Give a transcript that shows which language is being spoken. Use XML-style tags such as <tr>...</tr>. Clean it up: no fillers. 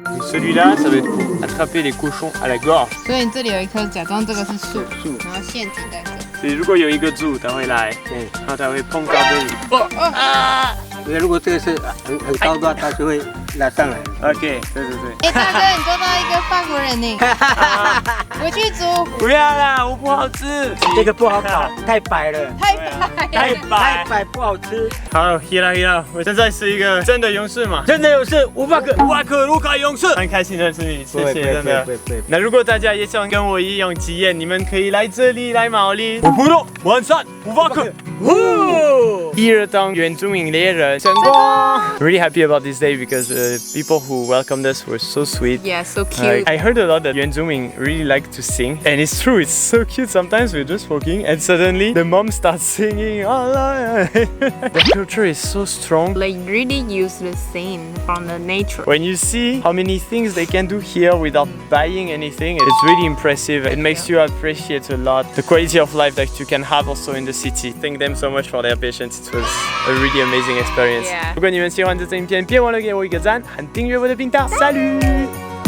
<fr>celui-là, ça va être pour attraper les cochons à la gorge。</fr> <zh>所以你这里有一棵，假装这个是树，然后陷阱在这。所以如果有一个猪，它会来，然后它会碰到这里。如果这个是很高的话，它就会拉上来。</zh> <en>OK，</en> <zh>对对对。哎，大哥，你捉到一个法国人呢！我去煮，不要啦，我不好吃。这个不好烤，太白了，太白，太白。白不好吃。好，Hila，我现在是一个真的勇士嘛，真的勇士500个卢卡勇士。很开心认识你，谢谢，真的。对。那如果大家也想跟我一样体验，你们可以来这里来毛利。我不懂，完善500个。第二当原住民猎人成功。</zh> <en>Really happy about this day because people who welcomed us were so sweet. Yeah, so cute. I heard a lot that 原住民 really like to sing, and it's true. It's so cute. Sometimes we're just walking, and suddenly the mom starts singing. The culture is so strong. They really use the scene from the nature. When you see how many things they can do here without buying anything, it's really impressive. It makes you appreciate a lot the quality of life that you can have also in the city. Thank them so much for their patience. It was a really amazing experience. Yeah.</en> <zh>如果你们喜欢这支影片，别忘了给我一个赞和订阅我的频道。</zh> <fr>Salut!</fr>